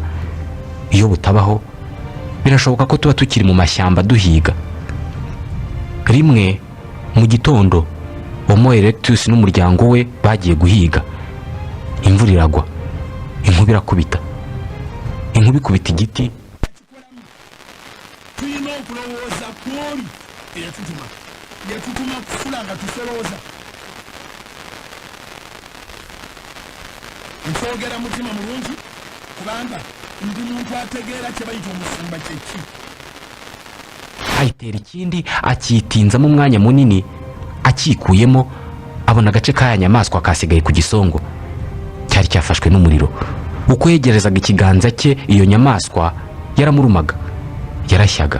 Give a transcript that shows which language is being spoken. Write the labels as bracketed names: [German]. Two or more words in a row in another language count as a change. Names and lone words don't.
[Kinyarwanda] Iyo butabaho, birashoboka ko tuba tukiri mu mashyamba duhiga. Rimwe mu gitondo, Homo erectus n'umuryango we bagiye guhiga. Imvura iragwa, inkuba irakubita. Inkuba ikubita igiti, [Ganda] yatutuma kufulanga tusolooza nsogera mutima mulungi kubanga ndi muntu ategeera kye bayita omusumba kyeki. [Kinyarwanda] Ayitera ikindi akitinzamo umwanya munini, akikuyemo abona agace k'aya nyamaswa kasigaye ku gisongo cyari cyafashwe n'umuriro. Uko yegerezaga ikiganza cye, iyo nyamaswa yaramurumaga, yarashyaga.